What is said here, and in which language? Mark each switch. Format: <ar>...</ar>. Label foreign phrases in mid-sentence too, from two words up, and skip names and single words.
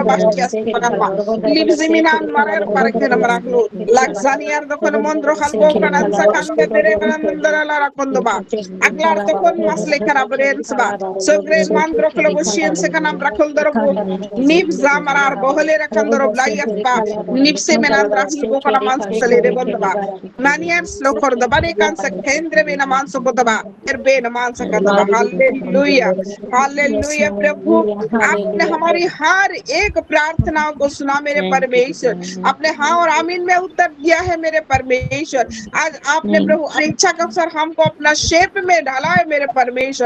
<hi>Bastias Pagama, Livziminan Marer Parakanamraklo, Laxania the Konamondro Halbokan and Sakanda Perevanandara Kondoba, Aglar Tokon Masle Karabrensba, so great Mandro Koloboshian Sekanam Rakoldorobo, Nibza Marar Boholera Kandoro Blayasba, Nipsemenandra Hibokanaman Salere Bondaba, Manians Lokor the Barikan Sakendre Vinamanso Bodaba. हालेलुया हालेलुया प्रभु, आपने हमारी हर एक प्रार्थनाओं को सुना मेरे परमेश्वर। आपने हाँ और आमीन में उत्तर दिया है मेरे परमेश्वर। आज आपने प्रभु इच्छा का अवसर हमको अपना शेप में डाला है मेरे परमेश्वर।</hi>